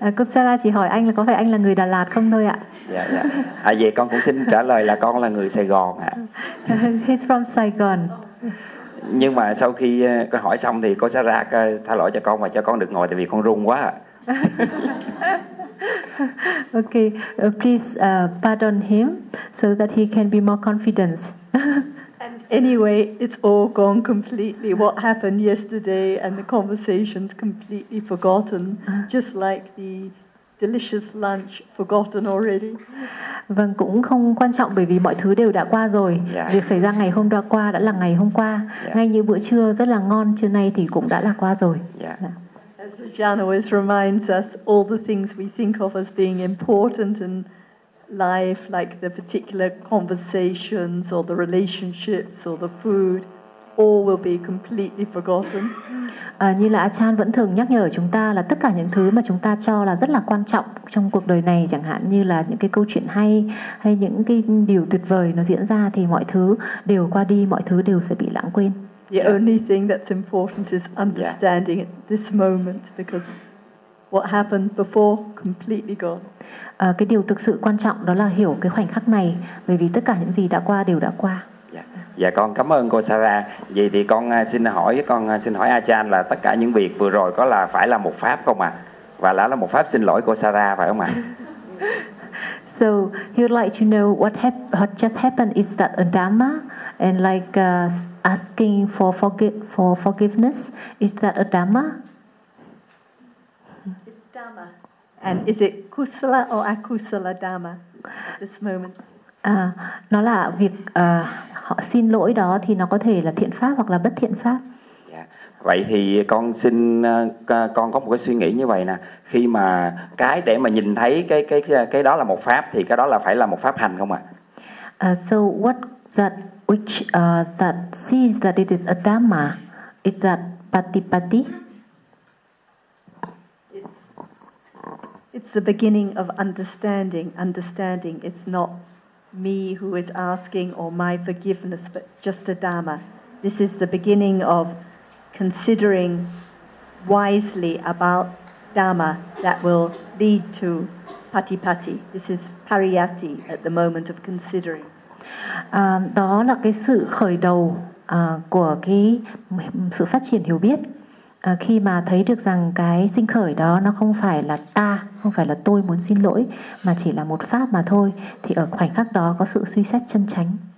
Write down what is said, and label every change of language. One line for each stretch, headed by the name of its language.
Vietnamese: Cô Sarah chỉ hỏi anh là có phải anh là người Đà Lạt không thôi ạ. Yeah, yeah. À vậy con cũng xin trả lời là con là người Sài Gòn ạ.
English: He's from Sài Gòn.
Vietnamese: Nhưng mà sau khi con hỏi xong thì cô Sarah tha lỗi cho con và cho con được ngồi, tại vì con run quá.
English: Okay, please pardon him so that he can be more confident. Anyway, it's all gone completely. What happened yesterday and the conversation's completely forgotten, just like the delicious lunch forgotten already.
Vietnamese: Vâng, cũng không quan trọng bởi vì mọi thứ đều đã qua rồi.
English: Yeah.
Vietnamese: Việc xảy ra ngày hôm đó qua đã là ngày hôm qua.
English: Yeah.
Vietnamese: Ngay như bữa trưa rất là ngon trưa nay thì cũng đã là qua rồi.
English: Yeah. As Ajahn always reminds us, all the things we think of as being important and life, like the particular conversations or the relationships or the food, all will be completely forgotten.
Vietnamese: Như là Achan vẫn thường nhắc nhở chúng ta là tất cả những thứ mà chúng ta cho là rất là quan trọng trong cuộc đời này, chẳng hạn như là những cái câu chuyện hay những cái điều tuyệt vời nó diễn ra, thì mọi thứ đều qua đi, mọi thứ đều sẽ bị lãng quên.
English: The only thing that's important is understanding it this moment, because what happened before completely gone.
Vietnamese: Cái điều thực sự quan trọng đó là hiểu cái khoảnh khắc này, bởi vì tất cả những gì đã qua đều đã qua. Dạ, con cảm ơn cô Sarah. Vậy thì con xin hỏi Achan là tất cả những việc vừa rồi có là phải là một pháp không ạ? Và đã là một pháp xin lỗi cô Sarah phải không ạ?
English: So he would like to know what just happened is that a dhamma, and like asking for forgiveness, is that a dhamma? And is it kusala or akusala dharma at this moment?
Vietnamese: Nó là việc họ xin lỗi đó thì nó có thể là thiện pháp hoặc là bất thiện pháp.
English: Yeah.
Vietnamese: Vậy thì con xin, con có một cái suy nghĩ như vậy nè. Khi mà cái để mà nhìn thấy cái đó là một pháp thì cái đó là phải là một pháp hành không ạ?
English: So what that which that sees that it is a dhamma, is that patipatti? It's the beginning of understanding. Understanding, it's not me who is asking or my forgiveness, but just a dhamma. This is the beginning of considering wisely about dhamma that will lead to patipatti. This is pariyatti at the moment of considering.
Vietnamese: Đó là cái sự khởi đầu của cái sự phát triển hiểu biết. Khi mà thấy được rằng cái sinh khởi đó nó không phải là ta, không phải là tôi muốn xin lỗi, mà chỉ là một pháp mà thôi, thì ở khoảnh khắc đó có sự suy xét chân chánh.